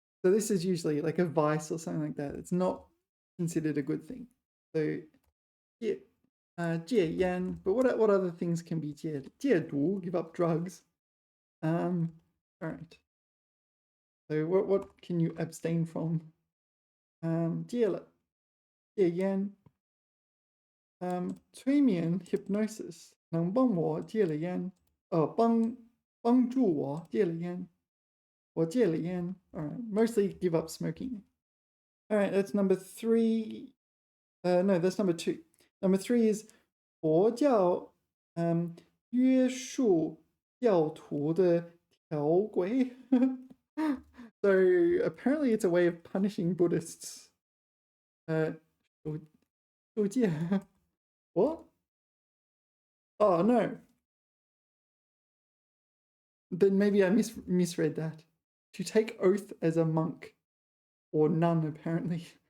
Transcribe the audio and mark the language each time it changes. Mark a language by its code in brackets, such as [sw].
[en] So this is usually like a vice or something like that. It's not considered a good thing. So 戒烟, but what other things can be 戒? 戒毒, give up drugs. All right. So what can you abstain from? [zh] 戒了, 戒烟. 催眠 hypnosis 能帮我戒了烟. 帮助我戒了烟.我戒了烟. [en] All right. Mostly give up smoking. All right, that's number 3. No, that's number 2. Number 3 is [zh] 佛教约束教徒的条规. [en] So apparently it's a way of punishing Buddhists. 受戒.What? Oh no. Then maybe I misread that. To take oath as a monk or nun, apparently.